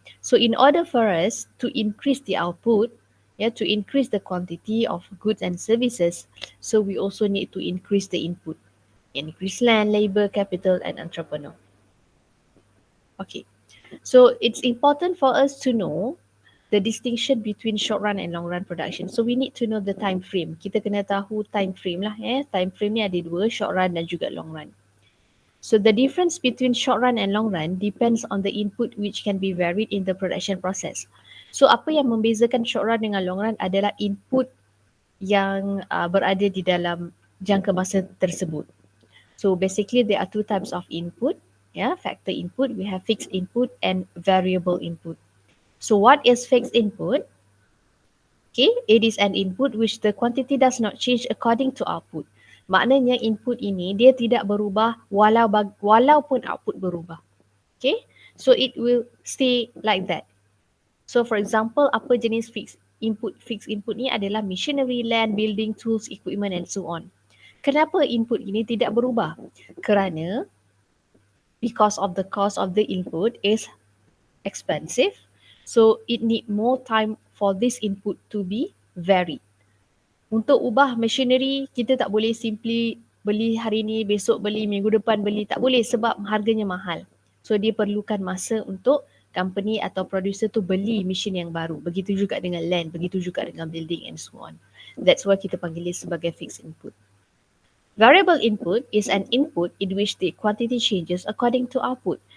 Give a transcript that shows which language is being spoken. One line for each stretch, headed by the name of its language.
English: So in order for us to increase the output, yeah, to increase the quantity of goods and services, so we also need to increase the input. Increase land, labor, capital, and entrepreneur. Okay. So it's important for us to know the distinction between short run and long run production. So we need to know the time frame.
Malay: Kita kena tahu time frame lah. Time frame ni ada dua, short run dan juga long run.
English: So the difference between short run and long run depends on the input which can be varied in the production process.
Malay: So apa yang membezakan short run dengan long run adalah input yang berada di dalam jangka masa tersebut.
English: So basically there are two types of input. Factor input, we have fixed input and variable input. So what is fixed input? Okay, it is an input which the quantity does not change according to output.
Malay: Maknanya input ini dia tidak berubah walaupun output berubah.
English: Okay, so it will stay like that. So for example,
Malay: apa jenis
English: fixed input? Fixed input
Malay: ni adalah
English: machinery, land, building, tools, equipment and so on.
Malay: Kenapa input ini tidak berubah?
English: Kerana because of the cost of the input is expensive, so it need more time for this input to be varied.
Malay: Untuk ubah machinery, kita tak boleh simply beli hari ni, besok beli, minggu depan beli. Tak boleh sebab harganya mahal. So dia perlukan masa untuk company atau producer tu beli mesin yang baru. Begitu juga dengan land, begitu juga dengan building
English: and so on. That's why
Malay: kita panggil dia sebagai fixed input.
English: Variable input is an input in which the quantity changes according to output.